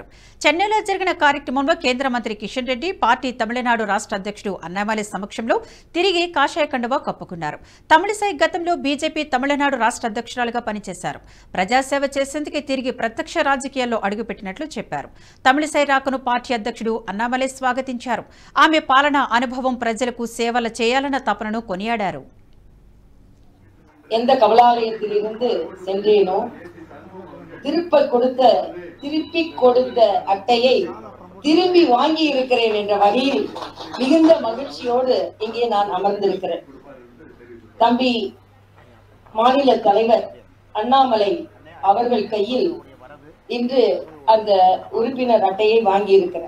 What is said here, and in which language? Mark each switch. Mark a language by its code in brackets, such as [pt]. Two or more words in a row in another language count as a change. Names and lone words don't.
[te] చెన్నైలో జరిగిన కార్యక్రమంలో కేంద్ర మంత్రి కిషన్ రెడ్డి, పార్టీ తమిళనాడు రాష్ట్ర అధ్యక్షుడు అన్నామలై సమక్షంలో తిరిగి కాషాయ కండువా కప్పుకున్నారు. తమిళిసై గతంలో బీజేపీ తమిళనాడు రాష్ట్ర అధ్యక్షురాలుగా పనిచేశారు. ప్రజాసేవ చేసేందుకు తిరిగి ప్రత్యక్ష రాజకీయాల్లో అడుగుపెట్టినట్లు చెప్పారు. తమిళిసై రాకను పార్టీ అధ్యక్షుడు అన్నామలై స్వాగతించారు. ఆమె పాలనా అనుభవం ప్రజలకు సేవలు చేయాలన్న తపనను కొనియాడారు. [ta] எந்த கமலாலயத்திலிருந்து சென்றேனோ திருப்பி கொடுத்த அட்டையை திரும்பி வாங்கி இருக்கிறேன் என்ற வகையில் மிகுந்த மகிழ்ச்சியோடு இங்கே நான் அமர்ந்திருக்கிறேன். தம்பி மாநில தலைவர் அண்ணாமலை அவர்கள் கையில் இன்று அந்த உறுப்பினர் அட்டையை வாங்கி இருக்கிறேன்.